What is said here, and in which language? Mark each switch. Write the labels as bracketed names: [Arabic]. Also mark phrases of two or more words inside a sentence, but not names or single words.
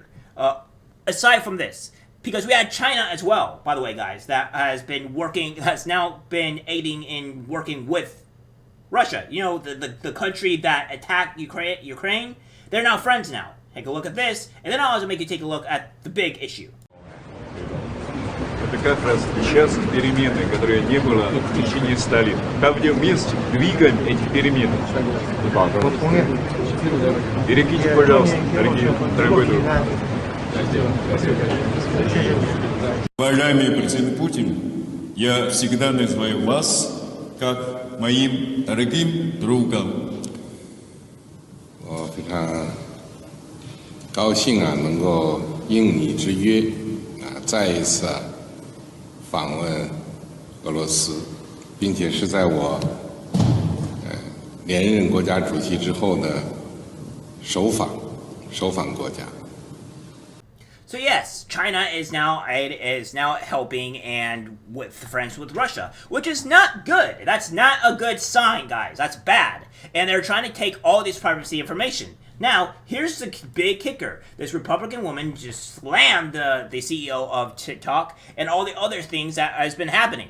[English] Aside from this, because we had China as well, by the way, guys, has now been aiding in working with Russia. You know, the country that attacked Ukraine. They're now friends now. Take a look at this, and then I'll also make you take a look at the big issue. [Russian] Это как раз сейчас перемены, которые не было в течение 100 лет. Там, где вместе двигаем эти перемены. Перекиньте, пожалуйста, дорогой друг. Уважаемый президент Путин, я всегда называю вас как моим дорогим другом. [Chinese] 我非常高兴能够应你之约再一次访问俄罗斯，并且是在我连任国家主席之后的首访国家。 [English] So yes, China is now helping and with friends with Russia, which is not good. That's not a good sign, guys. That's bad. And they're trying to take all this privacy information. Now, here's the big kicker. This Republican woman just slammed the CEO of TikTok and all the other things that has been happening.